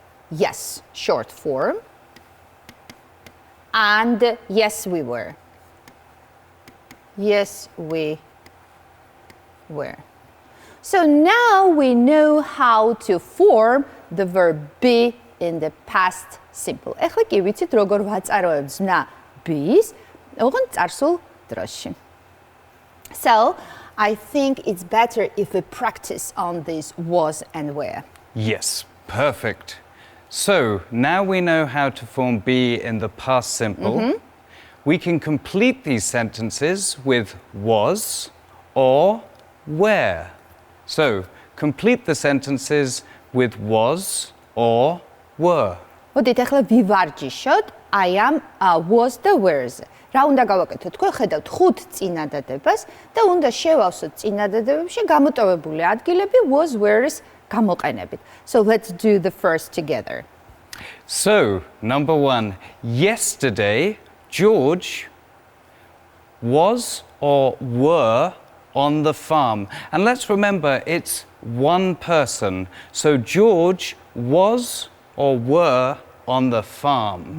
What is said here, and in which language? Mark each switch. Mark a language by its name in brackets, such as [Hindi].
[English] Yes, short form. And yes, we were. Yes, we were. So now we know how to form the verb be in the past simple. [Georgian] ეხლა კი ვიცით როგორ ვაწაროებ ზმნა be-ს, ოღონდ წარსულ დროში. [English] So, I think it's better if we practice on this was and were. Yes, perfect. So, now we know how to form be in the past simple. We can complete these sentences with was or where. So, complete the sentences with was or were. [Georgian] მოდით ახლა ვივარჯიშოთ [English] I am was the where's. [Georgian] რა უნდა გავაკეთოთ? თქვენ ხედავთ 5 წინადადებას და უნდა შევავსოთ წინადადებებში გამოტოვებული ადგილები was where's გამოყენებით. [English] So let's do the first together. So, number 1, yesterday George was or were on the farm. And let's remember it's one person. So George was or were on the farm.